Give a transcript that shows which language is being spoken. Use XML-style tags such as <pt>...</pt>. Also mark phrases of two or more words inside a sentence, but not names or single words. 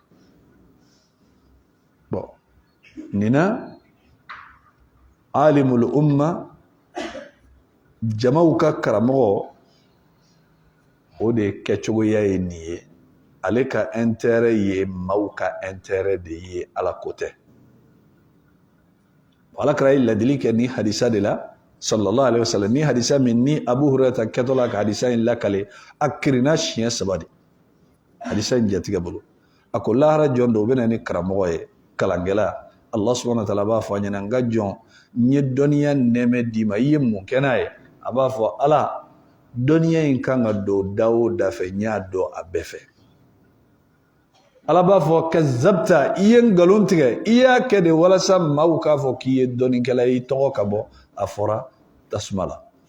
<bm>bon nin na</bm> <ar>عالم الأمة</ar> <bm>jamaw ka karamɔgɔ o de kɛcogoya ye nin ye ale ka intérêt ye maaw ka intérêt de ye ala ko tɛ alakira ye ladili kɛ ni hadisa de la</bm> <ar>صلى الله عليه وسلم</ar> <bm>ni hadisa min ni Abu Hurairah kɛtɔ la ka hadisa in lakale a kirina siɲɛ 3 de hadisa in jatigɛ bolo a ko lahara jɔn dɔ u bɛna ni karamɔgɔ ye kalankɛla</bm> <ar>الله سبحانه وتعالى</ar> <bm>b'a fɔ a ɲɛna n ka jɔn n ye dɔnniya nɛmɛ d'i ma i ye mun kɛ n'a ye a b'a fɔ ala dɔnniya in kan ka don da o da fɛ n y'a dɔn a bɛɛ fɛ ala b'a fɔ kazzabta i ye nkalon tigɛ i y'a kɛ de walasa maaw k'a fɔ k'i ye dɔnnikɛla i tɔgɔ ka bɔ a fɔra tasuma la</bm>